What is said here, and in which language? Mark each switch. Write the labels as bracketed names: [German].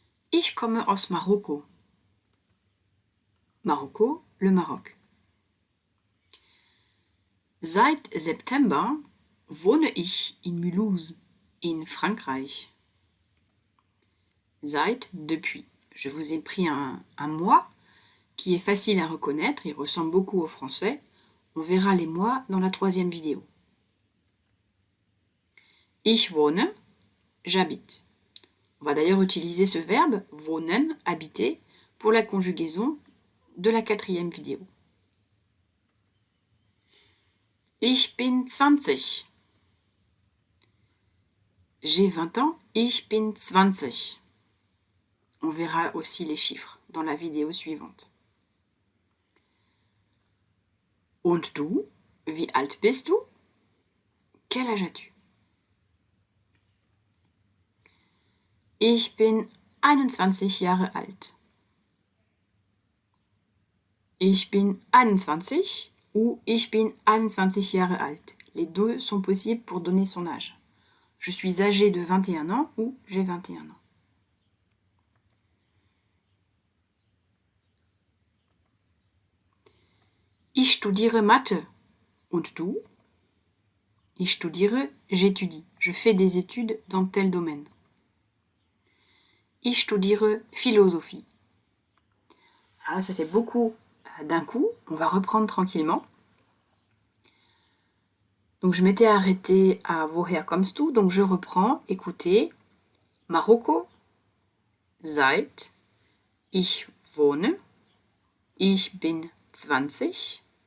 [German] Ich komme aus Marokko. Marokko, [French] le Maroc. [German] Seit September wohne ich in Mulhouse, in Frankreich. Seit, [French] depuis. Je vous ai pris un mois qui est facile à reconnaître, il ressemble beaucoup au français. On verra les mois dans la troisième vidéo. [German] Ich wohne, [French] j'habite. On va d'ailleurs utiliser ce verbe, wohnen, habiter, pour la conjugaison de la quatrième vidéo. [German] Ich bin 20. [French] J'ai 20 ans, [German] ich bin 20. [French] On verra aussi les chiffres dans la vidéo suivante. [German] Und du? Wie alt bist du? [French] Quel âge as-tu? [German] Ich bin 21 Jahre alt. Ich bin 21 ou ich bin 21 Jahre alt. [French] Les deux sont possibles pour donner son âge. Je suis âgé de 21 ans ou j'ai 21 ans. [German] Ich studiere Mathe. Und du? Ich studiere, [French] j'étudie. Je fais des études dans tel domaine. [German] Ich studiere Philosophie. [French] Alors ça fait beaucoup d'un coup. On va reprendre tranquillement. Donc je m'étais arrêtée à [German] Woher kommst du? [French] Donc je reprends. Écoutez. Marokko. Seit. [German] Ich wohne. Ich bin 20.